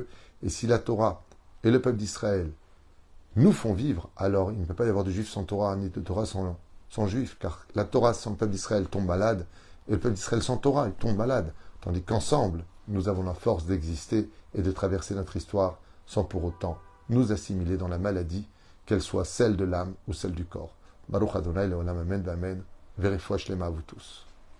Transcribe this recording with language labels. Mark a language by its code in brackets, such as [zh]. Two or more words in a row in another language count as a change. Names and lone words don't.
[fr] Et si la Torah et le peuple d'Israël nous font vivre, alors il ne peut pas y avoir de juifs sans Torah, ni de Torah sans juifs, car la Torah sans le peuple d'Israël tombe malade, et le peuple d'Israël sans Torah, il tombe malade. Tandis qu'ensemble, nous avons la force d'exister et de traverser notre histoire sans pour autant nous assimiler dans la maladie, qu'elle soit celle de l'âme ou celle du corps. [he] ברוך ה' לעולם אמן ואמן. [fr] Vérifiez-moi à vous tous.